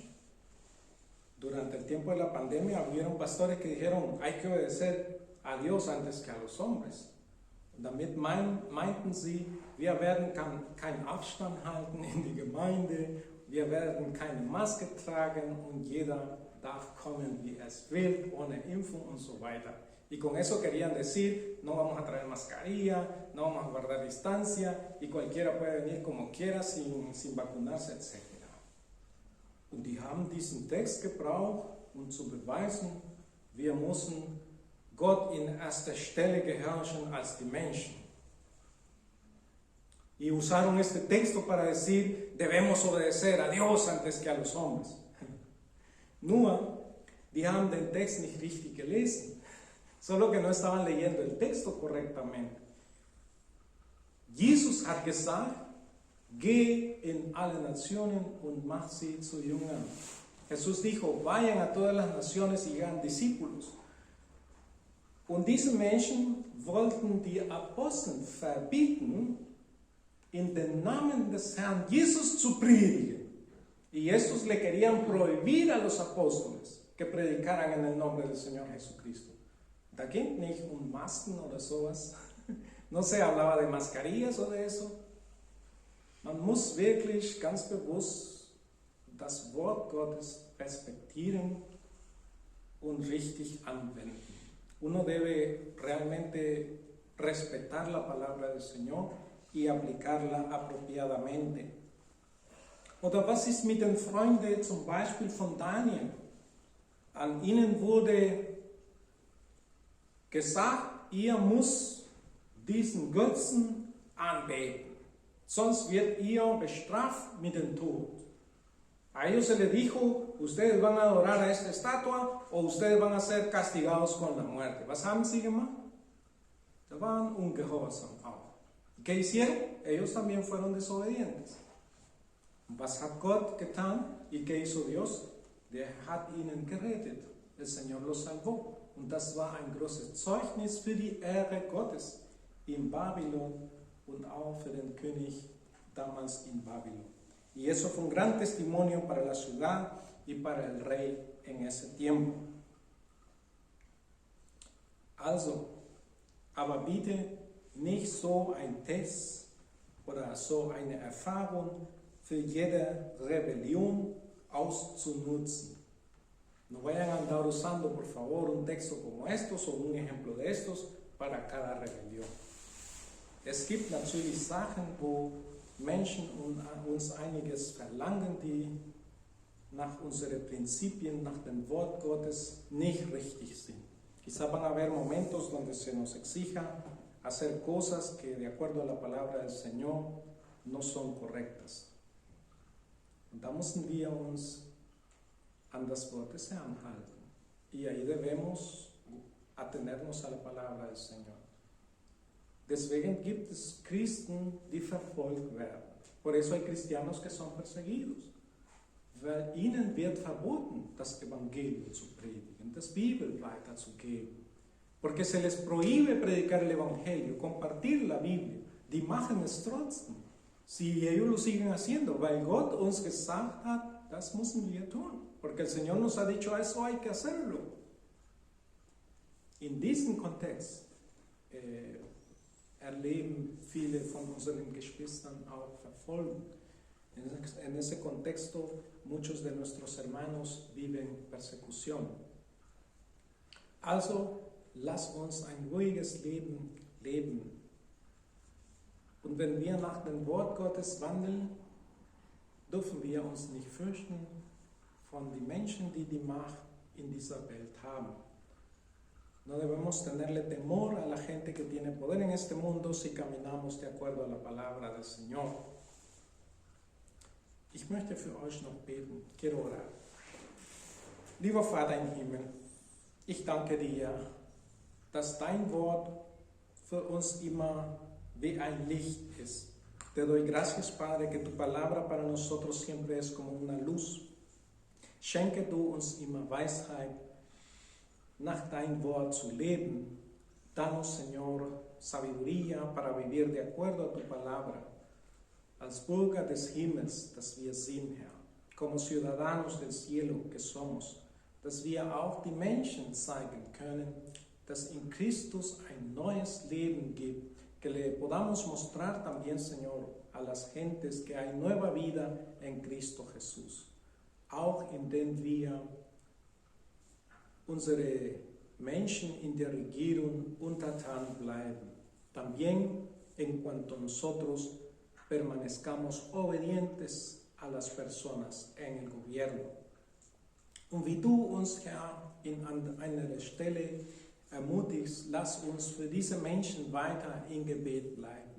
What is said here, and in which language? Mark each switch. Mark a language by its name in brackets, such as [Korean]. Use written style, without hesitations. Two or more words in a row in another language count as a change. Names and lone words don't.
[Spanish] Durante el tiempo de la pandemia hubieron pastores que dijeron, hay que obedecer a Dios antes que a los hombres. [German] Und damit meinten sie, wir werden keinen Abstand halten in die Gemeinde, wir werden keine Maske tragen und jeder darf kommen, wie es will, ohne Impfung und so weiter. [Spanish] Y con eso querían decir, no vamos a traer mascarilla, no vamos a guardar distancia y cualquiera puede venir como quiera sin vacunarse, etc. [German] Und die haben diesen Text gebraucht, um zu beweisen, wir müssen Gott in erster Stelle gehorchen als die Menschen. [Spanish] Y usaron este texto para decir, debemos obedecer a Dios antes que a los hombres. [German] Nur, die haben den Text nicht richtig gelesen, [Spanish] solo que no estaban leyendo el texto correctamente. [German] Jesus hat gesagt, geh in alle Nationen und mach sie zu Jüngern. [Spanish] Jesús dijo, vayan a todas las naciones y hagan discípulos. [German] Und diese Menschen wollten die Apostel verbieten, in den Namen des Herrn Jesus zu predigen. [Spanish] Y estos le querían prohibir a los apóstoles que predicaran en el nombre del Señor Jesucristo. [German] Da ging nicht Masken oder sowas. [Spanish] No se hablaba de mascarillas o de eso. [German] Man muss wirklich ganz bewusst das Wort Gottes respektieren und richtig anwenden. [Spanish] Uno debe realmente respetar la palabra del Señor y aplicarla apropiadamente. [German] Oder was ist mit den Freunden zum Beispiel von Daniel? An ihnen wurde gesagt, ihr müsst diesen Götzen anbeten. sonst wird ihr bestraft mit dem Tod. [Spanish] A ellos se les dijo, ustedes van a adorar a esta estatua o ustedes van a ser castigados con la muerte. [German] Was haben sie gemacht? Sie waren ungehorsam auch. [Spanish] ¿Qué hicieron? Ellos también fueron desobedientes. [German] Was hat Gott getan? [Spanish] ¿Y qué hizo Dios? [German] Der hat ihnen gerettet. [Spanish] El Señor los salvó. [German] Und das war ein großes Zeugnis für die Ehre Gottes in Babylon und auch für den König damals in Babylon. [Spanish] Y eso fue un gran testimonio para la ciudad y para el rey en ese tiempo. [German] Also, aber bitte nicht so ein Test oder so eine Erfahrung für jede Rebellion auszunutzen. [Spanish] No vayan a andar usando, por favor, un texto como estos o un ejemplo de estos para cada rebelión. [German] Es gibt natürlich Sachen, wo Menschen uns einiges verlangen, die nach unseren Prinzipien, nach dem Wort Gottes nicht richtig sind. [Spanish] Quizá van a haber momentos donde se nos exija hacer cosas que de acuerdo a la palabra del Señor no son correctas. [German] Und da müssen wir uns an das Wort des Herrn halten. [Spanish] Y ahí debemos atenernos a la palabra del Señor. [German] Deswegen gibt es Christen, die verfolgt werden. [Spanish] Por eso hay cristianos que son perseguidos. [German] Weil ihnen wird verboten, das Evangelium zu predigen, das Bibel weiterzugeben. [Spanish] Porque se les prohíbe predicar el Evangelio, compartir la Biblia. [German] Die machen es trotzdem. [Spanish] Si ellos lo siguen haciendo, [German] weil Gott uns gesagt hat, das müssen wir tun. [Spanish] Porque el Señor nos ha dicho, eso hay que hacerlo. [German] In diesem Kontext erleben viele von unseren Geschwistern auch Verfolgung. [Spanish] En ese contexto, muchos de nuestros hermanos viven persecución. [German] Also, lass uns ein ruhiges Leben leben. Und wenn wir nach dem Wort Gottes wandeln, dürfen wir uns nicht fürchten von den Menschen, die die Macht in dieser Welt haben. [Spanish] No debemos tenerle temor a la gente que tiene poder en este mundo si caminamos de acuerdo a la palabra del Señor. [German] Ich möchte für euch noch beten. [Spanish] Quiero orar. [German] Lieber Vater im Himmel, ich danke dir, dass dein Wort für uns immer wie ein Licht ist. [Spanish] Te doy gracias, Padre, que tu palabra para nosotros siempre es como una luz. [German] Schenke du uns immer Weisheit, nach dein Wort zu leben. [Spanish] Danos, Señor, sabiduría para vivir de acuerdo a tu palabra. [German] Als Bürger des Himmels, dass wir sind, Herr, [Spanish] como ciudadanos del cielo que somos, [German] dass wir auch die Menschen zeigen können, dass in Christus ein neues Leben gibt, [Spanish] que le podamos mostrar también, Señor, a las gentes que hay nueva vida en Cristo Jesús, [German] auch indem wir unsere Menschen in der Regierung untertan bleiben, [Spanish] también en cuanto nosotros permanezcamos obedientes a las personas en el gobierno. [German] Und wie du uns, Herr, an einer Stelle ermutigst, lass uns für diese Menschen weiter in Gebet bleiben.